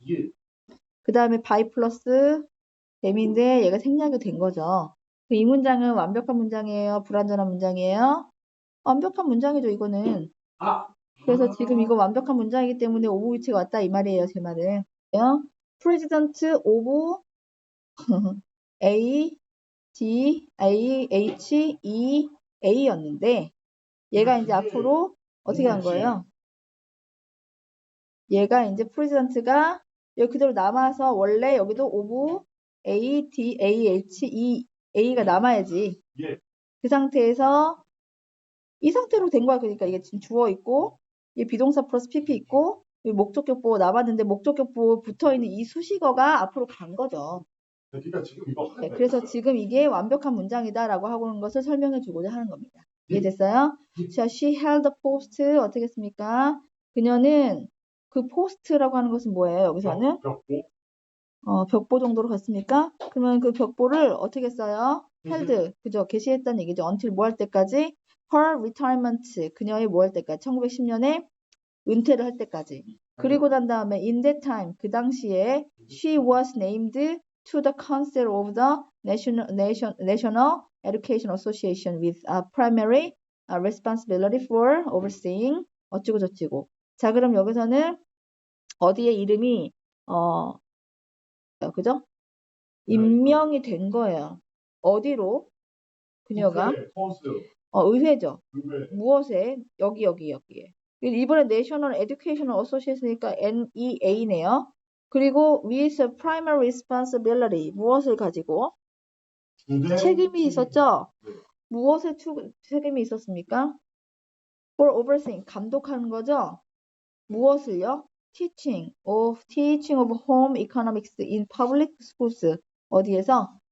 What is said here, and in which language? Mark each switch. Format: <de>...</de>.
<ko>예. 그 다음에 by 플러스 됨인데 얘가 생략이 된 거죠. 이 문장은 완벽한 문장이에요? 불완전한 문장이에요? 완벽한 문장이죠, 이거는. 그래서 지금 이거 완벽한 문장이기 때문에 of which가 왔다 이 말이에요, 제 말은. President of A, D, A, H, E, A였는데 얘가 이제 앞으로 어떻게 한 거예요? 얘가 이제 president가 여기 그대로 남아서 원래 여기도 of A, D, A, H, E, A가 남아야지. 예. 그 상태에서 이 상태로 된 거야. 그러니까 이게 지금 주어 있고 이 비동사 플러스 PP 있고 이 목적격 보호 남았는데 목적격 보호 붙어있는 이 수식어가 앞으로 간 거죠. 그러니까 지금 이거 네, 그래서 지금 이게 완벽한 문장이다라고 하는 것을 설명해 주고자 하는 겁니다. 이해됐어요? 자,</ko> <en>she held the post</en> <ko>어떻게 했습니까? 그녀는 그 post라고 하는 것은 뭐예요? 여기서는 벽보 정도로 갔습니까? 그러면 그 벽보를 어떻게 써요? held 그죠? 게시했다는 얘기죠. until 뭐 할 때까지?</ko> <en>her retirement</en> <ko>그녀의 뭐 할 때까지? 1910년에 은퇴를 할 때까지. 그리고 난 다음에</ko> <en>in that time</en> <ko>그 당시에</ko> <en>she was named to the council of the National Education Association with a primary responsibility for overseeing</en> <ko>어찌고 저찌고. 자, 그럼 여기서는 어디에 이름이 그죠? 임명이 된 거예요. 어디로? 그녀가 의회죠. 무엇에? 여기에. 이번에 National Education Association이니까 NEA네요. 그리고</ko> <en>with a primary responsibility</en> <ko>무엇을 가지고? 책임이 있었죠? 무엇에 책임이 있었습니까?</ko> <en>for overseeing</en> <ko>감독하는 거죠? 무엇을요?</ko> <en>teaching of home economics in public schools</en> <ko>어디에서?</ko>